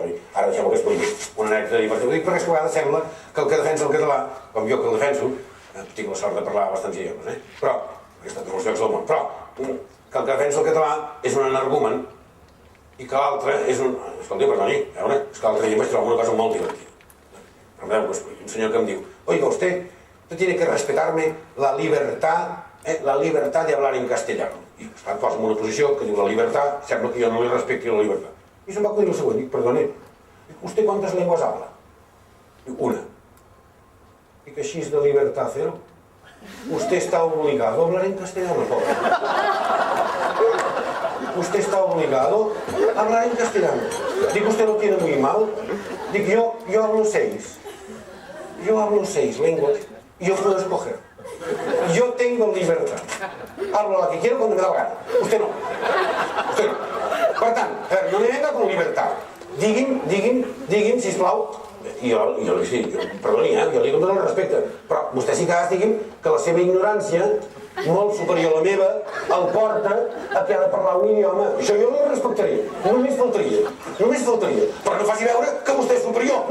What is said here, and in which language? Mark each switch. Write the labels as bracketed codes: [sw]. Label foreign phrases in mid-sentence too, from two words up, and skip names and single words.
[ca] Ara deixem-ho que expliqui una anècdota divertida. Ho dic perquè és que a vegades sembla que el que defensa el català, com jo que el defenso, tinc la sort de parlar bastants idiomes, però, he estat a molts llocs del món, però que el que defensa el català és un energumen i que l'altre és un... Escolti, perdoni, és que l'altre dia em vaig trobar una cosa molt divertida. un senyor que em diu, [es] oiga, usted tiene que respetarme la libertad de hablar en castellano. [ca] I es posa en una posició que diu [es] la libertad, [ca] sembla que jo no li respecti [es] la libertad. [ca] I se'm va acudir el següent, dic, [es] perdone, ¿usted cuántas lenguas habla? [ca] Diu, una. Dic, així és de [es] libertad cero. Usted está obligado a hablar en castellano, pobre. Usted está obligado a hablar en castellano. Dic, usted lo tiene muy mal. Dic, yo hablo 6. Yo hablo 6 lenguas y yo puedo escoger. Yo tengo libertad. Hablo la que quiero cuando me da la gana. Usted no. Usted no. [ca] Per tant, [es] no me venga con libertad. [ca] Digui'm, sisplau, perdoni, jo li dono el respecte, però vostè sí que digui'm que la seva ignorància, molt superior a la meva, el porta a que ha de parlar un idioma. Això jo li respectaria, només faltaria, però no faci veure que vostè és superior.